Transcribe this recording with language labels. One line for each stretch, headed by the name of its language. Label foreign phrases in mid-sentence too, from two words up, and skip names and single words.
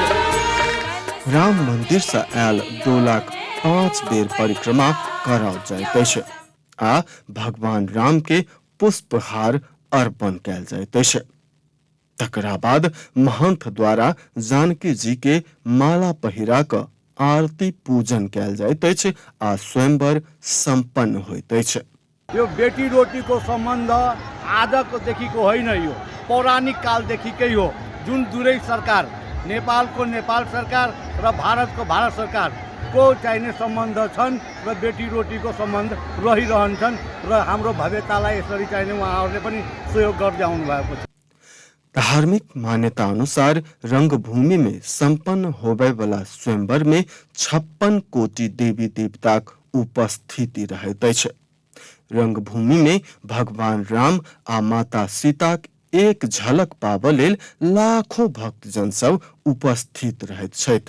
Maithili: राम मंदिर से आयल डोलाक 5 बेर परिक्रमा कराओल जाइत अछि आ भगवान राम के पुष्पहार अर्पण कयल जाइत अछि। तकरा बाद महंत द्वारा जानकी जी के माला पहिरा क आरती पूजन कयल जाइत अछि आ स्वयंवर संपन्न होइत अछि।
Nepali: यो बेटी रोटी को संबंध आजक देखिको होइन, यो पौराणिक कालदेखिकै हो। जुन दुवै सरकार, नेपालको नेपाल सरकार र भारतको भारत सरकार को चाहिने सम्बन्ध छन् र बेटी रोटीको सम्बन्ध रहिरहन्छन् र हाम्रो भव्यतालाई यसरी चाहिने उहाँहरूले पनि सहयोग गर्दै आउनु भएको छ।
Maithili: धार्मिक मान्यता अनुसार रंगभूमि में संपन्न होबे वाला स्वयंवर में 56 कोटि देवी देवताक उपस्थिति रहैत अछि। रंगभूमि में भगवान राम आ माता सीताक एक झलक पाबऽ लेल लाखों भक्तजन सब उपस्थित रहैत छथि।